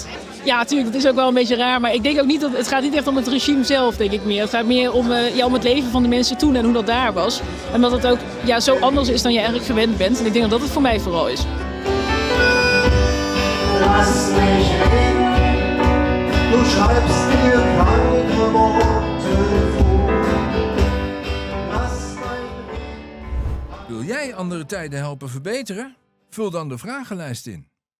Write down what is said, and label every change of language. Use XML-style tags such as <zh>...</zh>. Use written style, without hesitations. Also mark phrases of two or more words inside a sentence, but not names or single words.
<nl>Ja, natuurlijk, dat is ook wel een beetje raar. Maar ik denk ook niet dat het gaat niet echt om het regime zelf, denk ik meer. Het gaat meer om het leven van de mensen toen en hoe dat daar was. En dat het ook zo anders is dan je eigenlijk gewend bent. En ik denk dat dat het voor mij vooral is.</nl> <de>We Du schreibst mir keine Worte vor. Lass mein</de> <nl>Wil jij andere tijden helpen verbeteren? Vul dan de vragenlijst in.</nl>